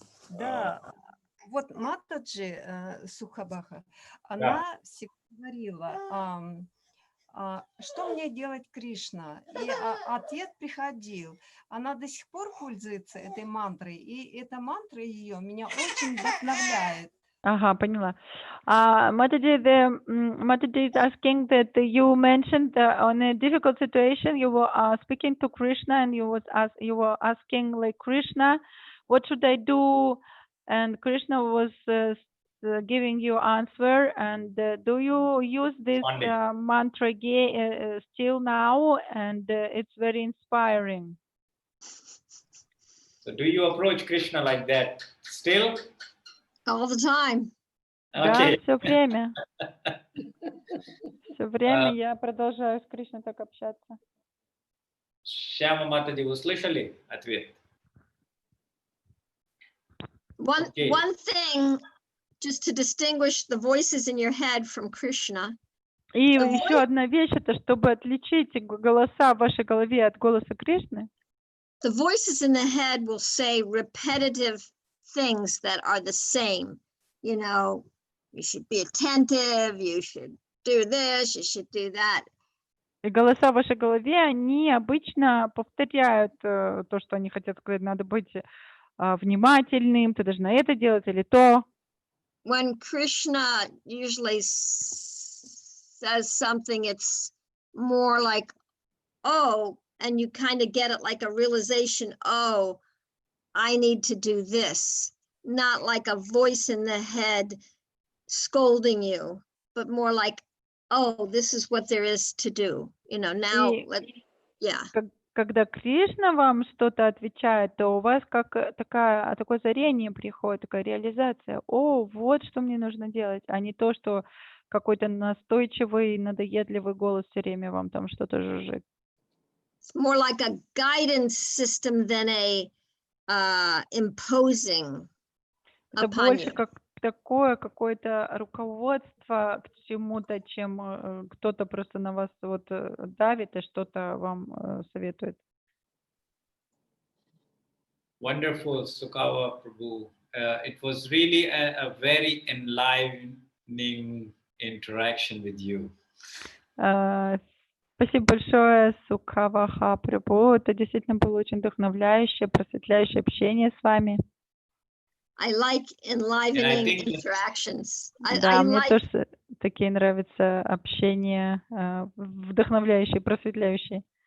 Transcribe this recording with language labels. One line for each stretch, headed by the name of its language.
Russian: Да, вот Матаджи Сухабаха, она всегда говорила, что мне делать, Кришна? И ответ приходил. Она до сих пор пользуется этой мантрой, и эта мантра ее меня очень вдохновляет. Ага, поняла.
English: Mataji is asking that you mentioned on a difficult situation you were speaking to Krishna and you were asking like Krishna, what should I do? And Krishna was giving you answer. And do you use this Responding. mantra still now? And it's very inspiring. So do you approach Krishna like that still? All the time.
Russian: Да,
English: Okay.
Russian: все время. Все время я продолжаю с Кришной так общаться. Шьяма Матади, вы слышали ответ?
English: One thing, just to distinguish the voices in your head from Krishna.
Russian: И еще одна вещь, это чтобы отличить голоса в вашей голове от голоса Кришны.
English: The voices in the head will say repetitive things that are the same. You know, you should be attentive, you should do this, you should do that.
Russian: И голоса в вашей голове, они обычно повторяют то, что они хотят сказать. Надо быть внимательным, ты должна это делать или то.
English: When Krishna usually says something, it's more like, oh, and you kind of get it like a realization, oh, I need to do this. Not like a voice in the head scolding you, but more like, oh, this is what there is to do. You know, now, yeah.
Russian: Когда Кришна вам что-то отвечает, то у вас как такое озарение приходит, такая реализация. О, вот что мне нужно делать, а не то, что какой-то настойчивый, надоедливый голос все время вам там что-то жужжит.
English: It's more like a guidance system than a imposing
Russian: Это
English: upon
Russian: больше
English: you.
Russian: как такое какое-то руководство к чему-то, чем кто-то просто на вас вот давит и что-то вам советует.
English: Wonderful, Sukava Prabhu. It was really a very enlivening interaction with you.
Russian: Спасибо большое, Сукаваха Прабху. Это действительно было очень вдохновляющее, просветляющее общение с вами.
English: I like enlivening think- interactions.
Russian: Да,
English: I
Russian: мне
English: like,
Russian: тоже такие нравятся общения, вдохновляющие, просветляющие.